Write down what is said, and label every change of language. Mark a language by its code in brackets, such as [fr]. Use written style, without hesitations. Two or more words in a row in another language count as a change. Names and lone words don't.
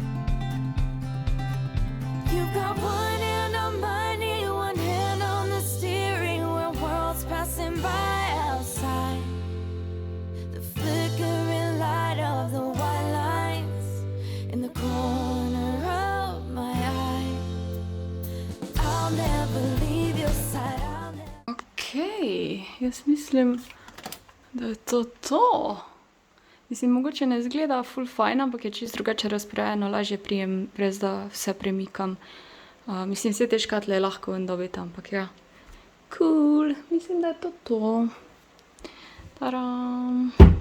[en] You've got one hand on my knee, one hand on the steering wheel, worlds passing by outside. The flickering light of the white lines in the corner of my eye. I'll never leave your side, I'll never... [sl] Okej, jaz mislim, da je to to. Mislim, mogoče ne izgleda ful fajn, ampak je čisto drugače razporejeno, lažje prijem, brez da vse premikam. Mislim, vse te škatle je lahko ven dobiti, ampak ja. Cool, mislim, da je to to. Taram.